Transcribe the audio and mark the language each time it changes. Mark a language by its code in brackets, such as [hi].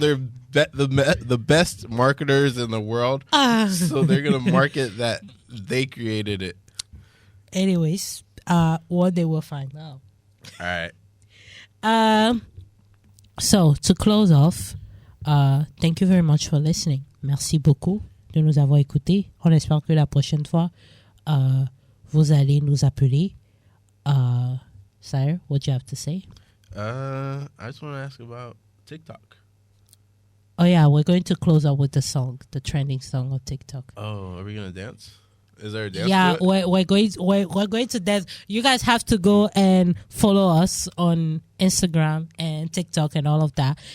[en] They're the best marketers in the world. So they're gonna market that they created it. Anyways, one day we'll find out. All right. So, to close off, thank you very much for listening. [fr] Merci beaucoup de nous avoir écoutés. On espère que la prochaine fois, vous allez nous appeler. [en] Sire, what do you have to say? I just want to ask about TikTok. Oh, yeah, we're going to close out with the song, the trending song of TikTok. Oh, are we going to dance? Is there a dance? Yeah, to it? we're going to dance. You guys have to go and follow us on Instagram and TikTok and all of that.